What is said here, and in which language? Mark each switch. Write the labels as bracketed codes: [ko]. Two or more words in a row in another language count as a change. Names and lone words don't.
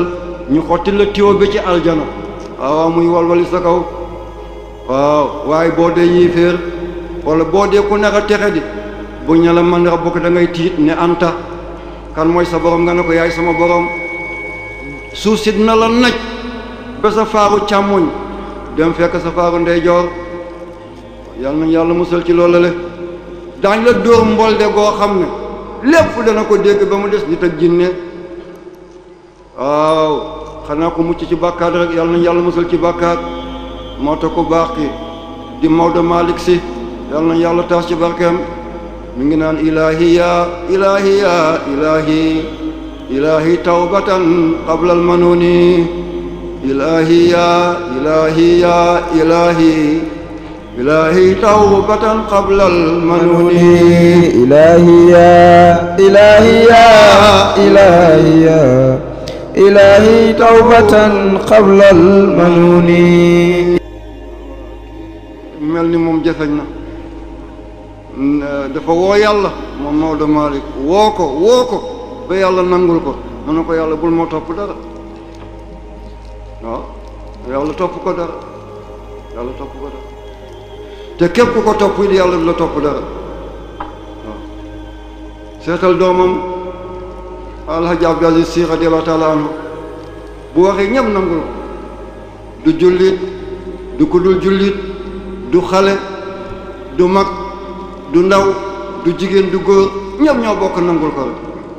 [wo] ñu xotti la tiwo bi ci aljana waaw muy walwali sa kaw waaw waaye boo dee yéeféer wala boo dee ku nar a texe di bu ñu la man rabbuka da ngay tiit ne anta kan mooy sa borom nga ne ko yaay sama borom suuf si dina la naj ba sa faaru càmmoñ dem fekk sa faaru ndeyjoor yal nañ yàlla musal ci loolu le daañ la dóor mbolde goo xam ne lépp dana ko dégg ba mu des nit ak jinne waaw xanaa ko mucc ci bàkkaar rek yal nañ yàlla musal ci bàkkaar moo tax ko baax ki di Maodo Malick Sy yal nañ yàlla taas ci barkeem mi ngi naan [ar] إلهي يا إلهي يا إلهي إلهي توبةً قبل المنون إلهي يا إلهي يا إلهي إلهي توبةً قبل المنون إلهي يا إلهي يا إلهي يا إلهي توبةً قبل المنون [wo] mel ni moom jafeñ na dafa woo yàlla moom Maodo Malick woo ko ba yàlla nangul ko mu ne ko yàlla bul moo topp dara waaw yàlla topp ko dara te képp ku ko topp it yàlla du la topp dara waaw seetal doomam Alhaji Abdou Aziz Sy [ar] رضي الله تعالى عنه [wo] bu waxee ñëpp nangul ko du jullit du ku dul jullit du xale du mag du ndaw du jigéen du góor ñëpp ñoo bokk nangul ko rek